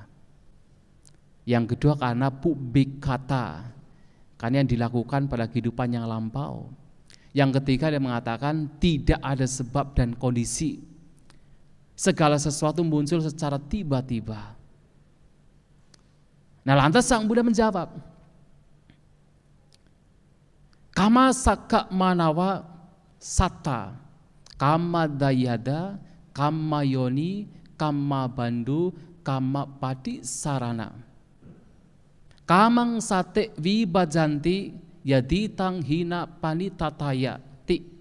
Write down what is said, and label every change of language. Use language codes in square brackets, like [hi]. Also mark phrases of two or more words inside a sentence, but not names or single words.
[id] Yang kedua karena pubikata, karena yang dilakukan pada kehidupan yang lampau. Yang ketiga dia mengatakan tidak ada sebab dan kondisi. Segala sesuatu muncul secara tiba-tiba. Nah, lantas Sang Buddha menjawab, [pi] kama saka manawa satta, kama dayada, kama yoni, kama bandu, kama pati sarana. Kamang sate vibajanti yaditang hina panitataya ti.